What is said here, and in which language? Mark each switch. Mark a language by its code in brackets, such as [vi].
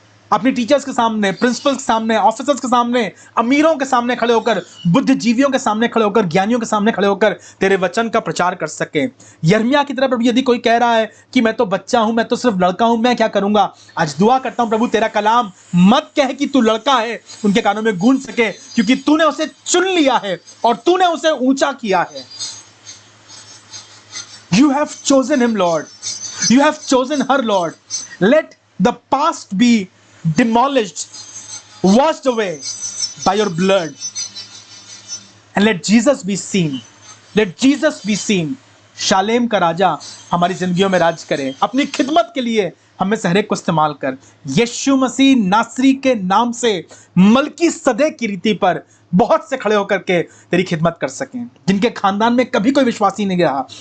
[hi] अपनी टीचर्स के सामने, प्रिंसिपल्स के सामने, ऑफिसर्स के सामने, अमीरों के सामने खड़े होकर, बुद्धिजीवियों के सामने खड़े होकर, ज्ञानियों के सामने खड़े होकर तेरे वचन का प्रचार कर सके। यिर्मयाह की तरह प्रभु यदि कोई कह रहा है कि मैं तो बच्चा हूं, मैं तो सिर्फ लड़का हूं, मैं क्या करूंगा, आज दुआ करता हूं प्रभु तेरा कलाम मत कह कि तू लड़का है उनके कानों में गूंज सके, क्योंकि तूने उसे चुन लिया है और तूने उसे ऊंचा किया है। [en] You have chosen him, Lord. You have chosen her, Lord. Let the past be demolished, washed away by your blood. And let Jesus be seen. Let Jesus be seen. [hi] शालेम का राजा हमारी जिंदगियों में राज करे। अपनी खिदमत के लिए हमें से हर एक को इस्तेमाल कर। यीशु मसीह नासरी के नाम से मलकी सदे की रीति पर बहुत से खड़े होकर के तेरी खिदमत कर सकें, जिनके खानदान में कभी कोई विश्वासी नहीं रहा।